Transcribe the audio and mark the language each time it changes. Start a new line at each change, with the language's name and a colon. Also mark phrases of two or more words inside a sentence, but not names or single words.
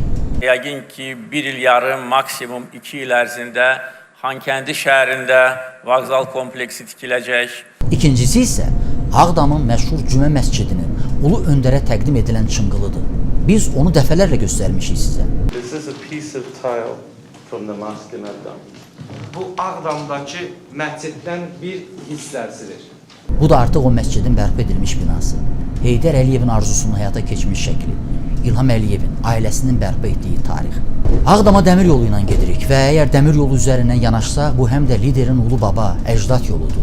Azerbaijani: yəqin ki, 1 il yarım, maksimum 2 il ərzində Xankəndi şəhərində vağzal kompleksi tikiləcək. İkincisi isə Ağdamın məşhur Cümə məscidinin ulu öndərə təqdim edilən çınqılıdır. Biz onu dəfələrlə göstərmişik sizə.
English: This is a piece of tile from the mosque in Ağdam.
Azerbaijani: Bu Ağdamdakı məsciddən bir hissəsidir. Bu da artıq o məscidin bərpa edilmiş binası. Heydər Əliyevin arzusunun həyata keçmiş şəkli. İlham Əliyevin ailəsinin bərpa etdiyi tarix. Ağdama dəmir yolu ilə gedirik və əgər dəmir yolu üzərindən yanaşsaq, bu həm də liderin ulu baba, əcdad yoludur.